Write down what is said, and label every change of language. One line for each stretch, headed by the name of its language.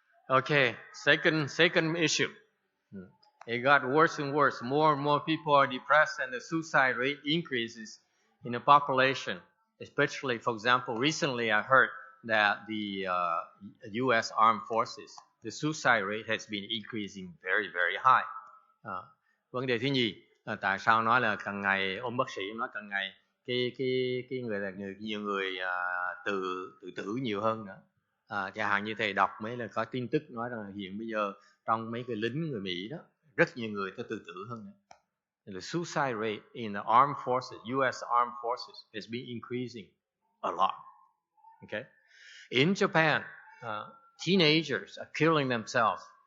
English: Okay, second issue. It got worse and worse. More and more people are depressed, and the suicide rate increases in the population. Especially, for example, recently I heard that the U.S. Armed Forces, the suicide rate has been increasing very, very high.
Vietnamese: Vấn đề thứ nhì, tại sao nói là càng ngày ông bác sĩ nói càng ngày cái nhiều người tự tử nhiều hơn nữa. Chẳng hạn như thầy đọc mấy là có tin tức nói rằng hiện bây giờ trong mấy cái lính người Mỹ đó rất nhiều người tự tử hơn nữa.
English: The suicide rate in the armed forces, U.S. armed forces, has been increasing a lot. Okay, in Japan, teenagers are killing themselves.